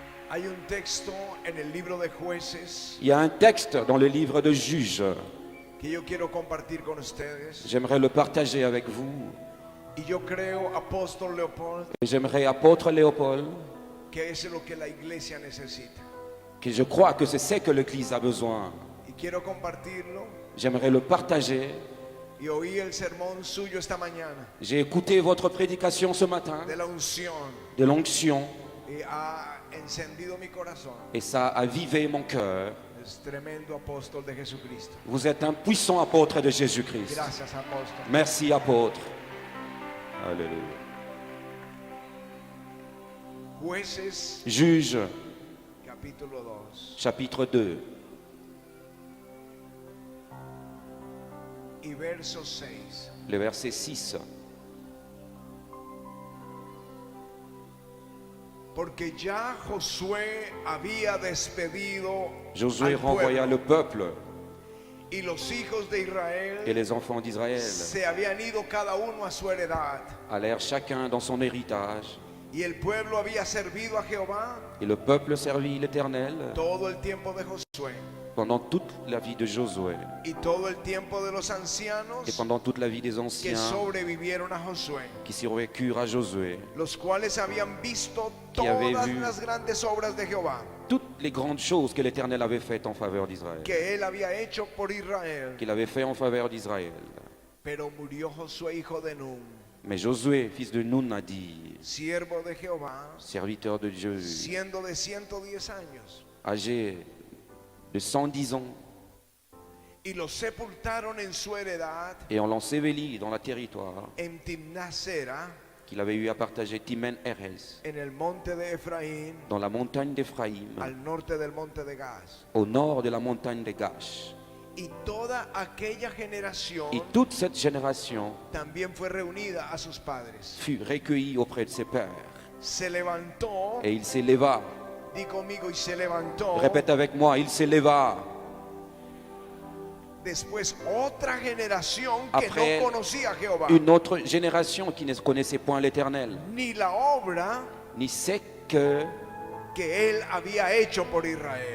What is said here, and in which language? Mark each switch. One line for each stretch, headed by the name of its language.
Spanish: Hay un texto en el libro de Jueces
French: Il y a un texte dans le livre de Juges.
Spanish: que yo quiero compartir con ustedes.
French: J'aimerais le partager avec vous.
Spanish: Y yo creo, apóstol Leopold,
French: Et j'aimerais, apôtre Léopold,
Spanish: que es lo que la iglesia necesita.
French: que je crois que c'est ce que l'Église a besoin.
Spanish: Y quiero compartirlo.
French: J'aimerais le partager.
Spanish: Y oí el sermón suyo esta mañana
French: J'ai écouté votre prédication ce matin
Spanish: de la unción
French: de l'onction
Spanish: y ha encendido mi corazón.
French: et ça a avivé mon cœur.
Spanish: Es tremendo apóstol de Jesucristo.
French: Vous êtes un puissant apôtre de Jésus-Christ.
Spanish: Gracias, apóstol.
French: Merci apôtre. Alléluia.
Spanish: Jueces,
French: Juges,
Spanish: capítulo 2
French: chapitre 2,
Spanish: y verso 6.
French: le verset 6.
Spanish: Porque ya Josué había despedido
French: Josué
Spanish: al
French: renvoya le peuple
Spanish: y los hijos de Israel
French: et les enfants d'Israël
Spanish: se habían ido cada uno a su heredad.
French: allèrent chacun dans son héritage.
Spanish: Y el pueblo había servido a Jehová
French: Et le peuple servit l'Éternel
Spanish: todo el tiempo de Josué
French: pendant toute la vie de Josué
Spanish: y todo el tiempo de los ancianos
French: et pendant toute la vie des
Spanish: que
French: anciens
Spanish: sobrevivieron a Josué,
French: qui survécurent à Josué,
Spanish: los cuales habían visto
French: Qui avait
Spanish: todas
French: vu
Spanish: las grandes obras de Jehová
French: toutes les grandes choses que l'Éternel avait faites en faveur d'Israël,
Spanish: que él había hecho por Israel.
French: qu'il avait fait en faveur d'Israël.
Spanish: Pero murió Josué hijo de Nun
French: Mais Josué, fils de Nun, a dit,
Spanish: siervo de Jehová,
French: serviteur de Dieu,
Spanish: siendo de 110 años,
French: âgé de 110 ans,
Spanish: y lo sepultaron en su heredad
French: et on l'enseveli dans le territoire
Spanish: en Timnasera,
French: qu'il avait eu à partager Timen Erez,
Spanish: en el monte de Efraín,
French: dans la montagne d'Éphraïm,
Spanish: al norte del monte de Gaz.
French: au nord de la montagne de Gash.
Spanish: Y toda aquella generación
French: Et toute cette génération
Spanish: también fue reunida a sus padres.
French: fut recueillie auprès de ses pères.
Spanish: Se levantó,
French: Et il s'éleva.
Spanish: di conmigo, y se levantó.
French: Répète avec moi, il s'éleva.
Spanish: Después otra generación
French: Après,
Spanish: que no conocía a Jehová,
French: une autre génération qui ne connaissait point l'Éternel,
Spanish: ni la obra
French: ni ce que
Spanish: que él había hecho por Israel.